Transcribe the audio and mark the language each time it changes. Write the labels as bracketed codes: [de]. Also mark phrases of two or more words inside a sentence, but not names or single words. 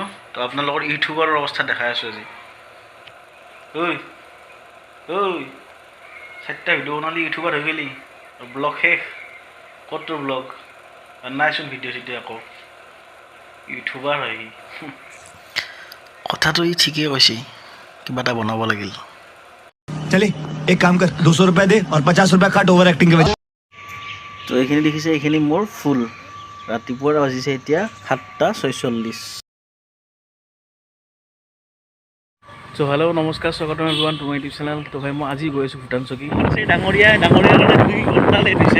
[as] তো আপোনালোকৰ ইউটিউবাৰৰ অৱস্থা দেখাই আছোঁ আজি। ঐ ঐ 4টা ভিডিঅ' বনালি ইউটিউবাৰ হৈ গ'লি, ব্লগ শেষ। ক'ত তোৰ ব্লগ? নাইচোন ভিডিঅ' চিডিঅ' আকৌ ইউটিউবাৰ হয় সি। কথাটো ই ঠিকেই কৈছে, কিবা এটা বনাব লাগিল। [hi] चले एक काम कर 200 रुपए दे और 50 रुपए काट [en] over acting [hi] के वजह। [as] তো এইখিনি দেখিছে, এইখিনি মোৰ ফুল। ৰাতিপুৱাৰ বাজিছে এতিয়া 7:46। তো হেল্ল' নমস্কাৰ, স্বাগতম [en] everyone to my YouTube channel. [as] তো ভাই মই আজি গৈ আছোঁ ভূটান চকী। ডাঙৰীয়া কাৰণে 2 ঘণ্টা লেট হৈছে।